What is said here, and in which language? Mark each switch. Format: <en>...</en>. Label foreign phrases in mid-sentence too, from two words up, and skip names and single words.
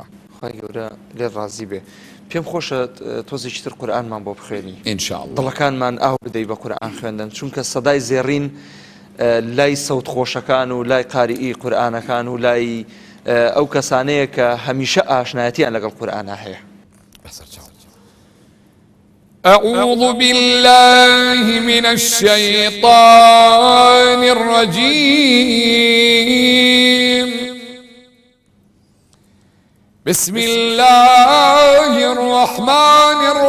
<ckb>خی گەورە لێ ڕازی بێ پێم خۆشە تۆزێکی تر قورئانمان بۆ بخوێنی ئینشاءڵڵا دڵەکانمان ئاو بدەی بە قورئان خوێندن چونکە سەدای زێڕین لای سەوت خۆشەکان و لای قاریئی قورئانەکان و لای ئەو کەسانەیە کە هەمیشە ئاشنایەتیان لەگەڵ قورئانە هەیە.</ckb> <ar>أعوذ بالله من الشيطان الرجيم بسم الله الرحمن</ar>